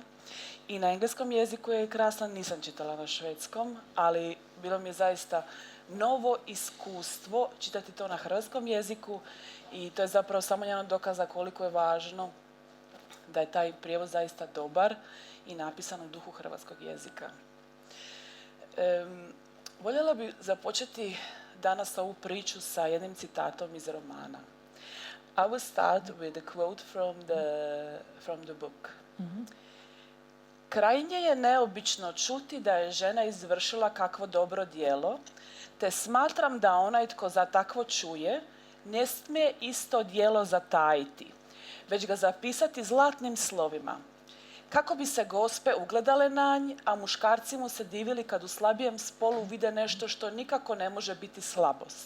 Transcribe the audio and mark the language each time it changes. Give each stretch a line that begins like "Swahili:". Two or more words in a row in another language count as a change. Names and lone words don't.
Croatian: I na engleskom jeziku je krasan, nisam čitala na švedskom, ali bilo mi je zaista novo iskustvo čitati to na hrvatskom jeziku i to je zapravo samo jedan od dokaza koliko je važno da je taj prijevod zaista dobar i napisan u duhu hrvatskog jezika. Voljela bih započeti danas ovu priču sa jednim citatom iz romana.
English: I will start with a quote from the book. Mm-hmm.
Croatian: Krajnje je neobično čuti da je žena izvršila kakvo dobro djelo, te smatram da onaj tko za takvo čuje ne smije isto djelo zatajiti, već ga zapisati zlatnim slovima, kako bi se gospe ugledale na nj, a muškarci mu se divili kad u slabijem spolu vide nešto što nikako ne može biti slabost.